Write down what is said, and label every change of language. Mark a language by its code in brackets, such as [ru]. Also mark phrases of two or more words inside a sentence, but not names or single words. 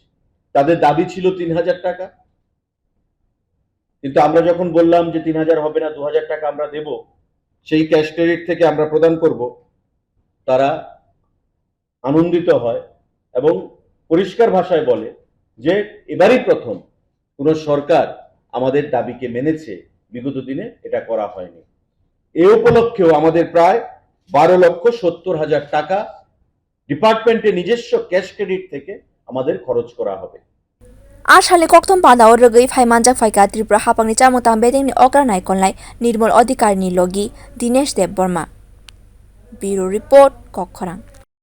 [bn] তাদের দাবি ছিল 3000 টাকা, কিন্তু আমরা যখন বললাম যে 3000 হবে না, 2000 টাকা আমরা দেব, সেই ক্যাশ ক্রেডিট থেকে আমরা প্রদান করব, তারা আনন্দিত হয় এবং পরিষ্কার ভাষায় বলে যে এবারই প্রথম কোন সরকার আমাদের দাবিকে মেনেছে, বিগত দিনে এটা করা হয়নি। এ উপলক্ষেও আমাদের প্রায় 12,70,000 টাকা ডিপার্টমেন্টে নিজস্ব ক্যাশ ক্রেডিট থেকে আমাদের খরচ করা হবে। [trp] आसालनि kokthum panda o rwgui phaimanjak phaika Tripura hapangni chamwng bedekni okrarnai konlai nirmal adhikarni logi Dinesh Dev Burma. [en] Bureau Report, Kokthum.